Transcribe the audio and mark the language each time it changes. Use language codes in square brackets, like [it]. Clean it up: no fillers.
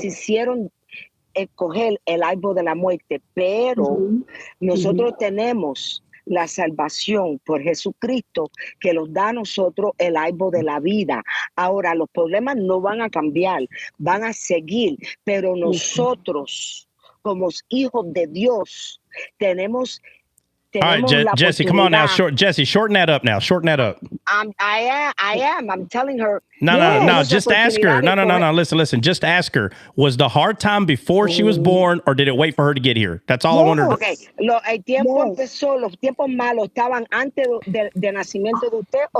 [es] decidieron escoger el árbol de la muerte, pero nosotros tenemos la salvación por Jesucristo que nos da a nosotros el árbol de la vida. Ahora, los problemas no van a cambiar, van a seguir, pero nosotros, como hijos de Dios, tenemos [en] All right, [es] la [en] Jesse, come on now. [es] oportunidad. [en] Jesse, shorten that up now. Shorten that up. I am. I'm telling her. No. Just ask her. No. Listen. Just ask her. Was the hard time before she was born, or did it wait for her to get here? That's all I wondered. Okay. [es] El tiempo empezó, los tiempos malos estaban antes del nacimiento de usted o